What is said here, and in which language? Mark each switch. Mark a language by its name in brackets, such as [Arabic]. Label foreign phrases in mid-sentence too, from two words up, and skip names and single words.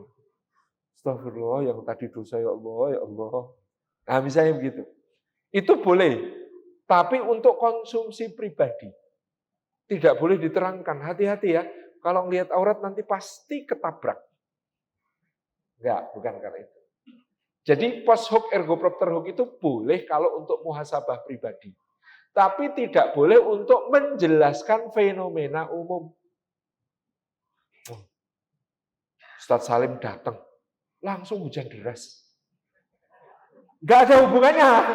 [Indonesian] Astagfirullah, yang tadi dosa ya Allah, ya Allah. Nah, misalnya begitu. Itu boleh, tapi untuk konsumsi pribadi. Tidak boleh diterangkan, hati-hati ya. Kalau ngelihat aurat nanti pasti ketabrak. Enggak, bukan karena itu. Jadi [Latin] post hoc ergo propter hoc [Indonesian] itu boleh kalau untuk muhasabah pribadi. Tapi tidak boleh untuk menjelaskan fenomena umum. Ustadz Salim datang, langsung hujan deras. Nggak ada hubungannya.